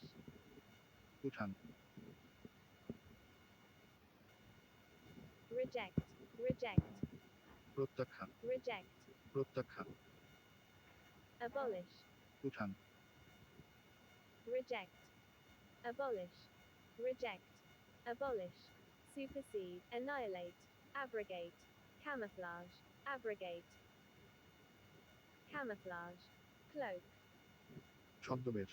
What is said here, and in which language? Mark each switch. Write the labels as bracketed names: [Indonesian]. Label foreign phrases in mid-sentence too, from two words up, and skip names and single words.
[Bangla] উঠান [English] reject, reject, [Bangla] প্রত্যাখ্যান [English] reject, [Bangla] প্রত্যাখ্যান [English] abolish, [Bangla] উঠান [English] reject, abolish, reject, abolish, supersede, annihilate, abrogate, camouflage, abrogate, camouflage, cloak, [Bangla] ছদ্মবেশ